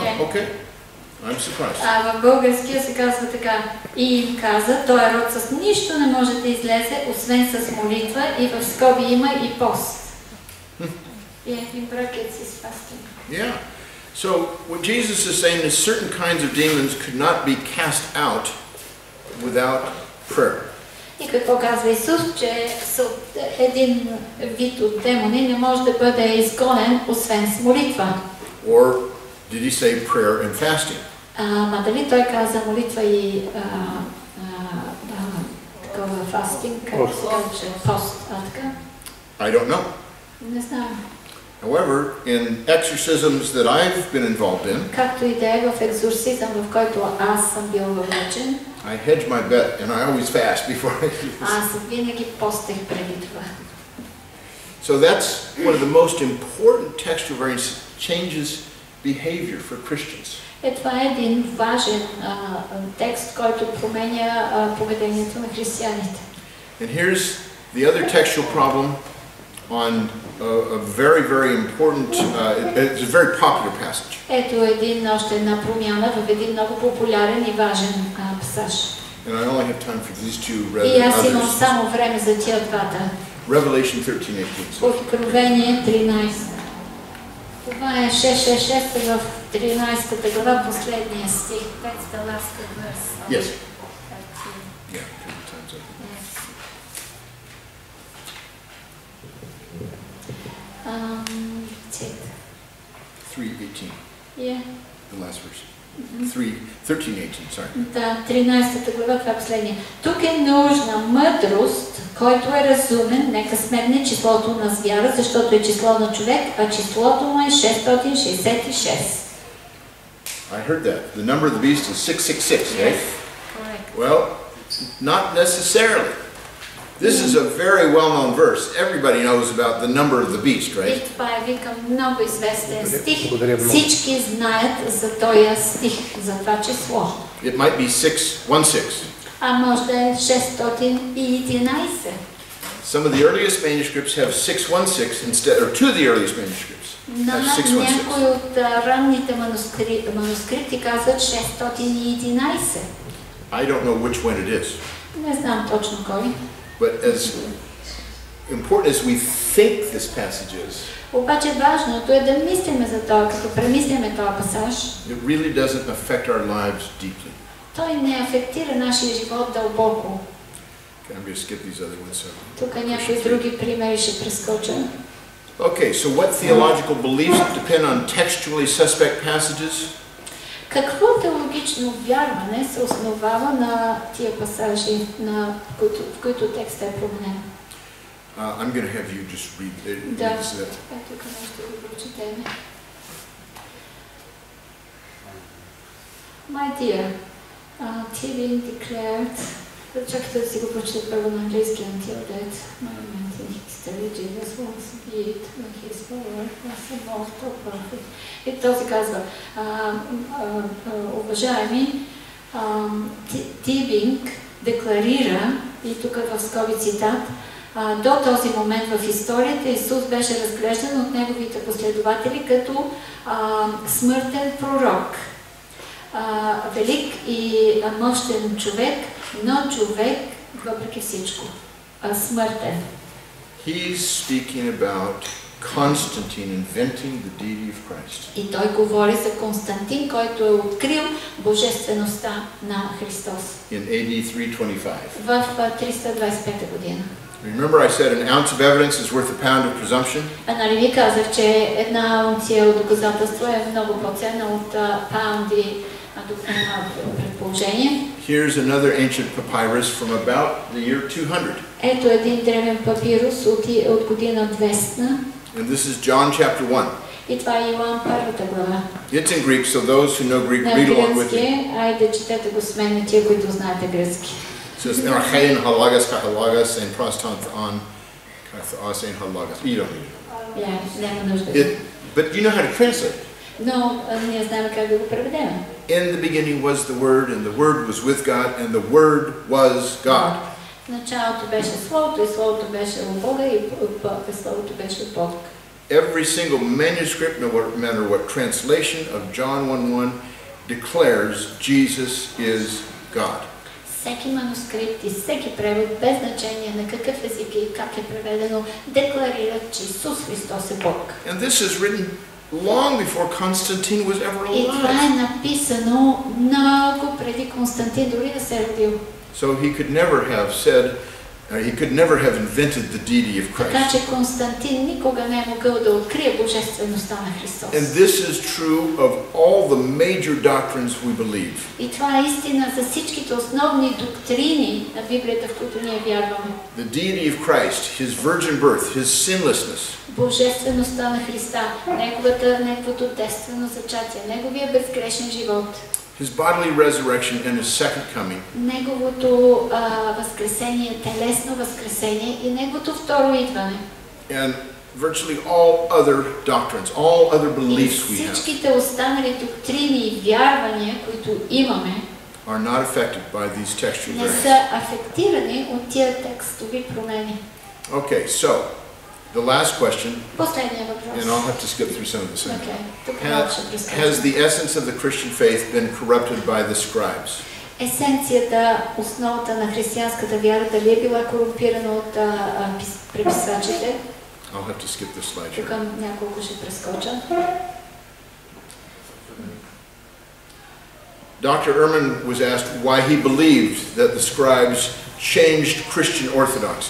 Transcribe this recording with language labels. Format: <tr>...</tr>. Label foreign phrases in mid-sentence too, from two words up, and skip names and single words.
<en>Yeah. okay. I'm surprised.</en> <bg>А в българския се казва така. И им каза, този род с нищо не може да излезе, освен с молитва, и в скоби има и пост.</bg> <en>Yeah, in brackets is fasting. Yeah. So what Jesus is saying is certain kinds of demons could not be cast out without prayer.</en> <bg>И какво казва Исус, че един вид от демони не може да бъде изгонен, освен с молитва.</bg> <en>Or did he say prayer and fasting?</en> <bg>Ма дали той каза молитва и такова фастинг, как се казва, пост, така?</bg> <en>I don't know.</en> <bg>Не знам.</bg> <en>However, in exorcisms that I've been involved in,</en> <bg>Както и да е в екзорсизъм, в който аз съм бил въвлечен,</bg> <en>I hedge my bet and I always fast before I do this.</en> <bg>аз винаги постех преди това.</bg> <en>So that's one of the most important textual variants that changes behavior for Christians.</en> <bg>Това е един важен текст, който променя поведението на християните.</bg> <en>And here's the other textual problem on a very, very important, it's a very popular passage.</en> <bg>Ето още една промяна в един много популярен и важен пасаж.</bg> <en>And I only have time for these two rather</en> <bg>И</bg> <en>than</en> <bg>аз имам</bg> <en>others.</en> <bg>само време за тия двата.</bg> <en>Revelation 13:18.</en> <bg>Откровение 13. Това е 6:6 в 13 глава, последния стих.</bg> <en>That's the last verse. Yes. Yeah, time's up. 3:18. Yeah. The last verse. 13:18. Sorry.</en> <bg>Да, 13 глава, това е последния. Тук е нужна мъдрост, който е разумен, нека сметне числото на звяра, защото е число на човек, а числото му е 666.</bg> <en>I heard that. The number of the beast is 666, right? Yes, correct. Well, not necessarily. This is a very well-known verse. Everybody knows about the number of the beast,</en> <bg>И</bg> <en>right?</en> <bg>това е, викам, много известен стих. Благодаря много. Всички знаят за този стих, за това число.</bg> <en>It might be 616.</en> <bg>А може да е 611.</bg> <en>Some of the earliest manuscripts have 616 instead, or two of the earliest manuscripts have 616.</en> <bg>Някои от ранните манускрипти казват 611.</bg> <en>I don't know which one it is.</en> <bg>Не знам точно кой.</bg> <en>But as important as we think this passage is,</en> <bg>Обаче важното е да мислиме за това, като премислиме този пасаж.</bg> <en>it really doesn't affect our lives deeply.</en> <bg>Той не афектира нашия живот дълбоко.</bg> <en>Okay, I'm going to skip these other ones.</en> <bg>Тук някои други примери ще прескоча.</bg> <en>Okay, so what theological beliefs depend on textually suspect passages?</en> <bg>Какво теологично вярване се основава на тия пасажи, в които текстът е променен?</bg> <en>I'm going to have you just read it.</en> <bg>Да, тук нещо го прочетем.</bg> <en>My dear, Tilly declared,</en> <bg>чакайте да си го прочета първо на английски,</bg> <en>until that moment in history, Jesus was viewed by his follower as a mortal prophet.</en> <bg>И този казва, уважаеми, Тибинг декларира, и тук в скоби цитат, до този момент в историята Исус беше разглеждан от неговите последователи като смъртен пророк. Велик и мощен човек, но човек въпреки всичко. Смъртен.</bg> <en>He's speaking about Constantine inventing the deity of Christ.</en> <bg>И той говори за Константин, който е открил божествеността на Христос.</bg> <en>In AD 325.</en> <bg>В 325 година.</bg> <en>Remember I said an ounce of evidence is worth a pound of presumption?</en> <bg>Нали ви казах, че една унция от доказателство е много по-ценна от паунди предположение.</bg> <en>Here's another ancient papyrus from about the year 200.</en> <bg>Ето един древен папирус от година 200.</bg> <en>And this is John chapter 1.</en> <bg>И това е Йоан първата глава.</bg> <en>It's in Greek, so those who know Greek read along with me.</en> <bg>Айде четете го с мен, тия, които знаете гръцки.</bg> <en>It says, Archein halagas kahalagas and prostant on kathasein halagas. You don't need it.</en> <bg>Няма нужда.</bg> <en>But you know how to translate it.</en> <bg>Но ние знаем как да го преведем.</bg> <en>In the beginning was the Word, and the Word was with God, and the Word was God.</en> <bg>В началото беше Словото, и Словото беше от Бога, и Словото беше от Бог.</bg> <en>Every single manuscript, no matter what translation of John 1:1, declares Jesus is God.</en> <bg>Всеки манускрипт и всеки превод, без значение на какъв език и как е преведено, декларира, че Исус Христос е Бог.</bg> <en>And this is written long before Constantine was ever alive.</en> <bg>И това е написано много преди Константин дори да се е родил.</bg> <en>So he could never have said, he could never have invented the deity of Christ.</en> <bg>Така че Константин никога не е могъл да открие божествеността на Христос.</bg> <en>And this is true of all the major doctrines we believe.</en> <bg>И това е истина за всичките основни доктрини на Библията, в които ние вярваме.</bg> <en>The deity of Christ, his virgin birth, his sinlessness.</en> <bg>Божествеността на Христа, неговото девствено зачатие, неговия безгрешен живот.</bg> <en>His bodily resurrection and his second coming.</en> <bg>Неговото възкресение, телесно възкресение и неговото второ идване.</bg> <en>And virtually all other doctrines, all other beliefs we have.</en> <bg>Всичките останали доктрини и вярвания, които имаме,</bg> <en>are not affected by these textual</en> <bg>не</bg> <en>variants.</en> <bg>са афектирани от тия текстови промени.</bg> <en>Okay, so the last question,</en> <bg>Последния въпрос.</bg> <en>and I'll have to skip through some of this. Has the essence of the Christian faith been corrupted by the scribes?</en> <bg>Есенцията, основата на християнската вяра, дали е била корумпирана от преписвачите?</bg> <en>I'll have to skip this slide.</en> <bg>Тук няколко ще прескоча.</bg> <en>Dr. Ehrman was asked why he believed that the scribes changed Christian orthodoxy.</en>